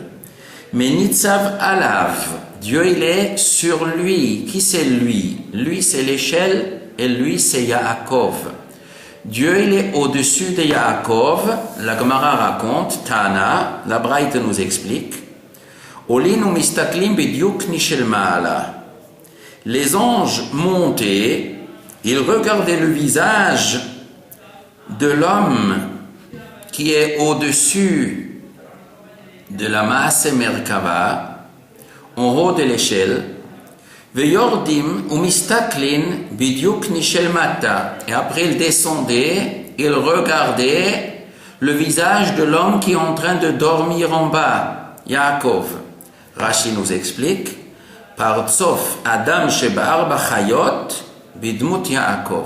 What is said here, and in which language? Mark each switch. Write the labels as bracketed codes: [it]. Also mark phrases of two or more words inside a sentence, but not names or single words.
[fr] Mais [he] ניצב עליו, [fr] Dieu il est sur lui. Qui c'est lui? Lui c'est l'échelle et lui c'est Yaakov. Dieu, il est au-dessus de Yaakov. La Gemara raconte, Tana, la Braïte nous explique, [he] עולין מסתכלין בדיוקנו של מעלה. [fr] Les anges montaient, ils regardaient le visage de l'homme qui est au-dessus de la [he] מעשה מרכבה, [fr] en haut de l'échelle, [he] ויורדים ומסתכלין בדיוקנו של מטה. [fr] Et après il descendait, il regardait le visage de l'homme qui est en train de dormir en bas, Yaakov. Rashi nous explique, par [he] צוף אדם שבר בחיות בדמות יעקב.